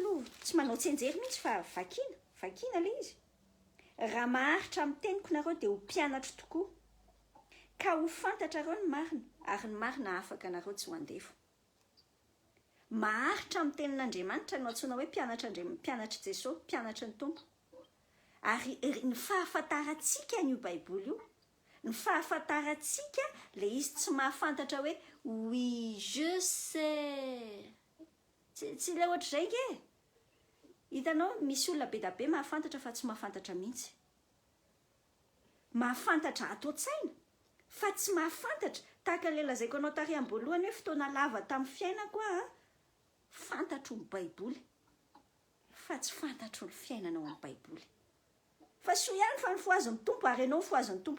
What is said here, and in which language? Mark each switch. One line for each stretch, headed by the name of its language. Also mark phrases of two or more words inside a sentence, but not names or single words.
Malagasy: aloha tsy manao tsenjery mihitsy fa vakina le izy raha maharitra amin'ny teniko nareo dia ho mpianatra tokoa ka ho fantatra reo ny marina ary ny marina afaka nareo tsy ho andefo maharitra amin'ny tenin'Andriamanitra no antsoina hoe mpianatra Jesosy mpianatra ny tompo ary ny fahafantarantsika n'io baiboly io ny fahafantarantsika le izy tsy mahafantatra hoe
French: oui je sais
Malagasy: tsy le ohatr'izay nge hitanao misy olona be da be mahafantatra fa tsy mahafantatra mihitsy mahafantatra ato-tsaina fa tsy mahafantatra tahaka le lazaiko anao tary am-boalohany hoe fotoana lava tamin'ny fiainako fantatro ny baiboly fa tsy fantatro ny fiainanao amin'ny baiboly fa so ihany fa ny foazon'ny tompo ary ianao foazon'ny tompo